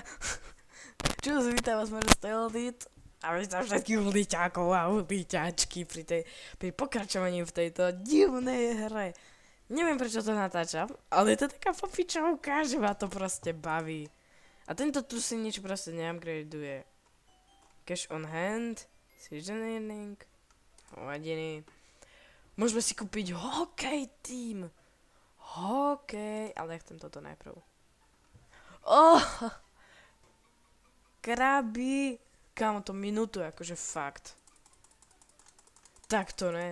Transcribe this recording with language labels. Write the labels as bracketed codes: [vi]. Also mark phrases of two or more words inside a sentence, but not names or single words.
[sk] Čus, vítam vás, môžem Steldit. A vítam všetkých hudíťákov a hudíťačky pri pokračovaní v tejto divnej hre. Neviem, prečo to natáčam, ale je to taká popičovka, že ma to proste baví. A tento tu si nič proste neupgradeuje. [en] Cash on hand, seasoning, [sk] hovadiny. Môžeme si kúpiť hokej tým. Hokej, ale ja chcem toto najprv. Oh! Kraby! Kámo, to minútu, akože fakt. Tak to ne.